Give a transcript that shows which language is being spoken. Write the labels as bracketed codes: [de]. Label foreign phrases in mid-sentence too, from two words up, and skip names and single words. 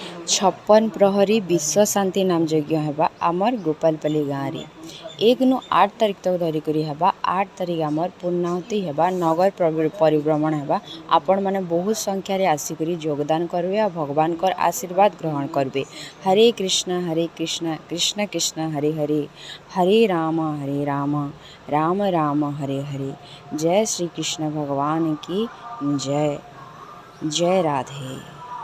[or] ଛପନ ପ୍ରହରୀ ବିଶ୍ୱ ଶାନ୍ତି ନାମ ଯଜ୍ଞ ହେବା ଆମର ଗୋପାଳପଲ୍ଲୀ ଗାଁ ରେ 1 ନୁ 8 ତାରିଖ ତକ ଧରିକ ହେବା। 8 ତାରିଖ ଆମର ପୂର୍ଣ୍ଣାହୁତି ହେବା, ନଗର ପରିଭ୍ରମଣ ହେବା। ଆପଣ ମାନେ ବହୁତ ସଂଖ୍ୟା ରେ ଆସିକ ଯୋଗଦାନ କରବେ ଆ ଭଗବାନ କର ଆଶୀର୍ବାଦ ଗ୍ରହଣ କରବେ। [sa] हरे कृष्ण कृष्ण कृष्ण हरे हरे, हरे राम राम राम हरे हरे। [hi] जय श्री कृष्ण भगवान की जय। जय राधे।